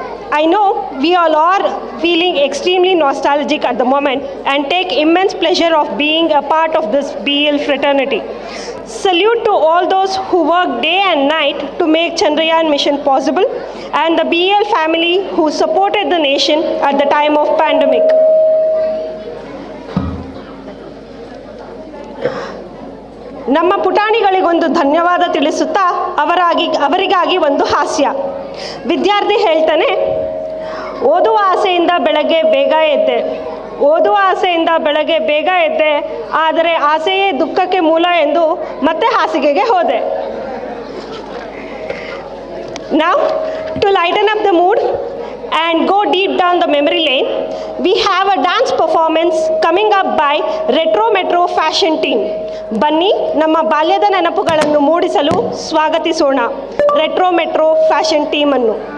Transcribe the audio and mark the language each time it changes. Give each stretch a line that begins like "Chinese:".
English: I know we all are feeling extremely nostalgic at the moment and take immense pleasure of being a part of this BEL fraternity. Salute to all those who work day and night to make Chandrayaan mission possible, and the BEL family who supported the nation at the time of pandemic.
Kannada: ನಮ್ಮ ಪುಟಾಣಿಗಳಿಗೊಂದು ಧನ್ಯವಾದ ತಿಳಿಸುತ್ತಾ ಅವರಿಗಾಗಿ ಒಂದು ಹಾಸ್ಯ. ವಿದ್ಯಾರ್ಥಿ ಹೇಳ್ತಾನೆ, ಓದುವ ಆಸೆಯಿಂದ ಬೆಳಗ್ಗೆ ಬೇಗ ಎದ್ದೆ, ಆದರೆ ಆಸೆಯೇ ದುಃಖಕ್ಕೆ ಮೂಲ ಎಂದು ಮತ್ತೆ ಹಾಸಿಗೆಗೆ ಹೋದೆ.
English: Now, to lighten up the mood and go deep down the memory lane, we have a dance performance coming up by Retro Metro Fashion Team.
Kannada: ಬನ್ನಿ ನಮ್ಮ ಬಾಲ್ಯದ ನೆನಪುಗಳನ್ನು ಮೂಡಿಸಲು ಸ್ವಾಗತಿಸೋಣ ರೆಟ್ರೋ ಮೆಟ್ರೋ ಫ್ಯಾಷನ್ ಟೀಮ್ ಅನ್ನು.